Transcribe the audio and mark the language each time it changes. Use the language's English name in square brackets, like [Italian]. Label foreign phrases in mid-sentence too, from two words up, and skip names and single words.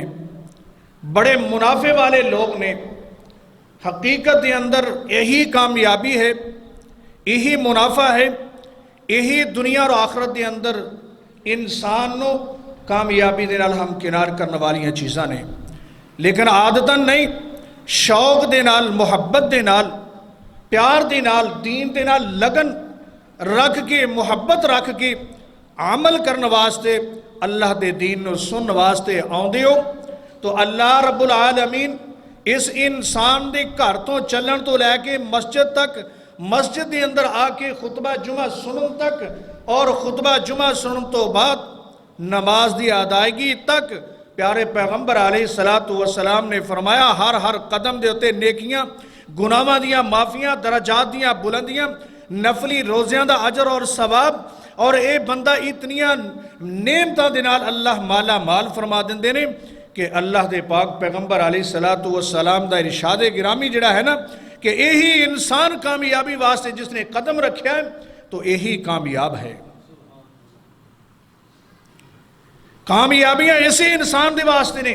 [Punjabi] بڑے منافع والے لوگ نے. حقیقت دے اندر یہی کامیابی ہے، یہی منافع ہے، یہی دنیا اور آخرت دے اندر انسان نو کامیابی دے نال ہم کنار کرنے والیاں چیزاں نے. لیکن عادتاً نہیں، شوق دے نال، محبت دے نال، پیار دے نال، دین دے نال لگن رکھ کے، محبت رکھ کے عمل کرنے واسطے، اللہ دے دین نو سن واسطے آندے ہو تو [Arabic] اللہ رب العالمین [Punjabi] اس انسان دے گھر تو چلن تو لے کے مسجد تک، مسجد دے اندر آ کے خطبہ جمعہ سنن تک، اور خطبہ جمعہ سنن تو بعد نماز دی ادائیگی تک پیارے پیغمبر [Arabic] علیہ السلام [Punjabi] نے فرمایا ہر قدم دے ہوتے نیکیاں، گناہاں دیاں معافیاں، درجات دیاں بلندیاں، نفلی روزیاں دا اجر اور ثواب، اور اے بندہ اتنیاں نعمتاں دے نال اللہ مالا مال فرما دیندے نے کہ اللہ دے پاک پیغمبر [Arabic] علیہ السلام [Punjabi] دا ارشاد گرامی جڑا ہے نا کہ یہی انسان کامیابی واسطے جس نے قدم رکھیا ہے تو یہی کامیاب ہے. کامیابیاں اسی انسان دے واسطے نے.